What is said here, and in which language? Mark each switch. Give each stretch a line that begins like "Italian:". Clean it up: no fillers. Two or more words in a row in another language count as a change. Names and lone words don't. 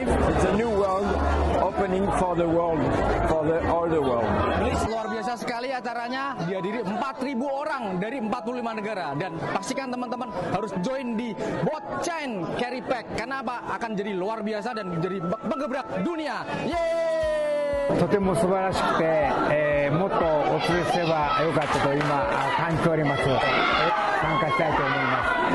English: It's a new world opening for the world, for all the world.
Indonesian: Luar biasa sekali acaranya, dihadiri 4.000 orang dari 45 negara dan pastikan teman-teman harus join di Botchain Carry Pack karena apa? Akan jadi luar biasa dan jadi menggebrak dunia. Yeay!
Japanese: とても素晴らしくて、もっとお連れすればよかったと今感じております。参加したいと思います。